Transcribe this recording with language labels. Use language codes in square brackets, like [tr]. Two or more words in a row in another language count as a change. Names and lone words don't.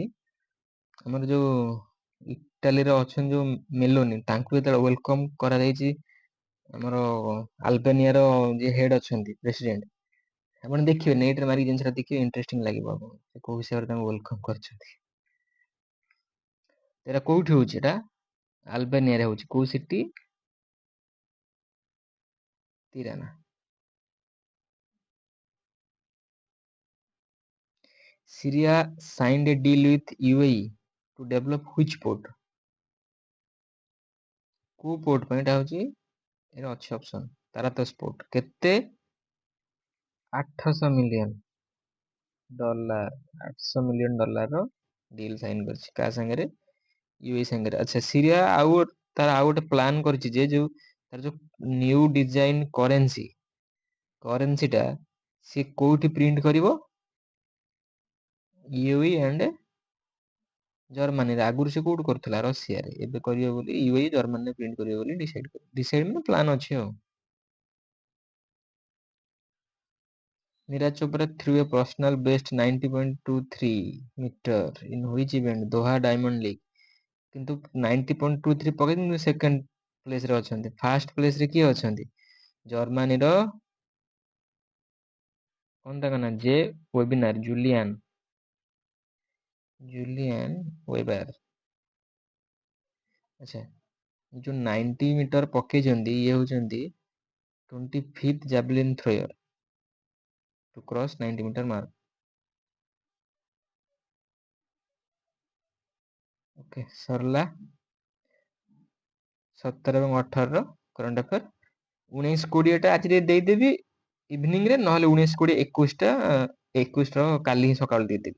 [or] ଆମର ଯୋଉ ଇଟାଲୀରେ ଅଛନ୍ତି ଯୋଉ ମେଲୋନି, ତାଙ୍କୁ ଯେତେବେଳେ ୱେଲକମ କରାଯାଇଛି ଆମର ଆଲବେନିଆର ଯିଏ ହେଡ ଅଛନ୍ତି ପ୍ରେସିଡେଣ୍ଟ, ଆପଣ ଦେଖିବେ ନେଟ ରେ ମାରି ଜିନିଷଟା ଦେଖିବେ, ଇଣ୍ଟରେଷ୍ଟିଂ ଲାଗିବ ଆପଣଙ୍କୁ, ସେ କୋଉ ହିସାବରେ ତାଙ୍କୁ ୱେଲକମ କରିଛନ୍ତି। ଏଟା କୋଉଠି ହଉଛି? ଏଟା ଆଲବେନିଆରେ ହଉଛି। କୋଉ ସିଟି? ତିରାନା। [en] Syria signed a deal with UAE to develop which port? [or] କୋଉ ପୋର୍ଟ ପାଇଁ ଏଟା ହଉଛି? ଏର ଅଛି ଅପସନ, ତାରାତସ ପୋର୍ଟ। କେତେ? $800 ମିଲିୟନ, $800 ମିଲିୟନ ର [en] deal sign [or] କରିଛି। କାହା ସାଙ୍ଗରେ? ୟୁଏଇ ସାଙ୍ଗରେ। ଆଚ୍ଛା, ସିରିଆ ତାର ଆଉ ଗୋଟେ ପ୍ଲାନ୍ କରିଛି ଯେ, ଯୋଉ ତାର ଯୋଉ [en] new design currencyଟା [or] ସେ କୋଉଠି ପ୍ରିଣ୍ଟ କରିବ? ୟୁଏଇ ଆଣ୍ଡ ଜର୍ମାନୀରେ। ଆଗରୁ ସେ କୋଉଠି କରୁଥିଲା? ରଷିଆରେ। ଏବେ କରିବ ବୋଲି ୟୁଏଇ ଜର୍ମାନୀରେ ପ୍ରିଣ୍ଟ କରିବ ବୋଲି ଡିସାଇଡ୍ ମାନେ ପ୍ଲାନ୍ ଅଛି ଆଉ। [en] Neeraj Chopra threw a personal best 90.23 meter in which event? Doha Diamond League। [or] କିନ୍ତୁ 90.23 ପକେଇ, କିନ୍ତୁ [en] second place ରେ [or] ଅଛନ୍ତି। [en] first place ରେ [or] କିଏ ଅଛନ୍ତି? ଜର୍ମାନୀର କଣ ତାଙ୍କ ନାଁ? ଜୁଲିଆନ ୱେବାର। ଆଚ୍ଛା, ଯୋଉ 90 ମିଟର ପକେଇଛନ୍ତି, ଇଏ ହଉଛନ୍ତି [en] 25th javelin thrower to cross 90 meter mark। [or] ଓକେ, ସରିଲା 17 ଏବଂ 18 ର [en] current affair. [or] 19-20 ଟା ଆଜି ଦେଇଦେବି ଇଭିନିଂ ରେ, ନହେଲେ 19-20-21 ର କାଲି ହିଁ ସକାଳୁ ଦେଇଦେବି।